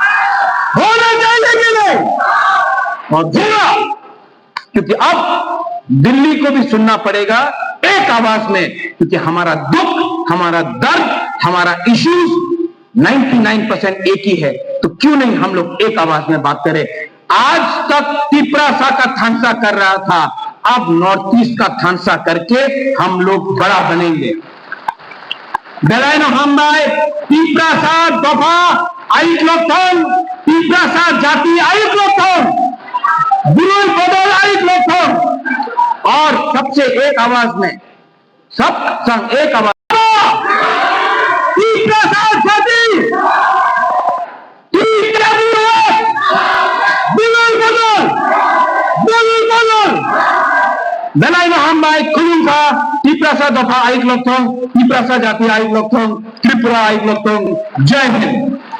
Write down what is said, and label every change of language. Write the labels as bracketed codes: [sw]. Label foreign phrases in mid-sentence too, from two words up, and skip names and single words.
[hi] और होगा, क्योंकि अब दिल्ली को भी सुनना पड़ेगा एक आवाज में, क्योंकि हमारा दुख, हमारा दर्द, हमारा इश्यूज 99% एक ही है। तो क्यों नहीं हम लोग एक आवाज में बात करें। आज तक त्रिपुरा का थानसा कर रहा था, अब नॉर्थ ईस्ट का थानसा करके हम लोग बड़ा बनेंगे। [trp] बेलायनो हमबाई त्रिपुरा दफा आयुक लोकथन, त्रिपुरा जाति आयुक लोकथन, विरोध बदल आयुक लोकथन, [hi] और सबसे एक आवाज में, सब संग एक आवाज, [trp] बेलायनो हमबाई खुलुमसा त्रिपुरा दफा आयुक लोकथन, त्रिपुरा जाति आयुक लोकथन, त्रिपुरा आयुक लोकथन। [hi] जय हिंद।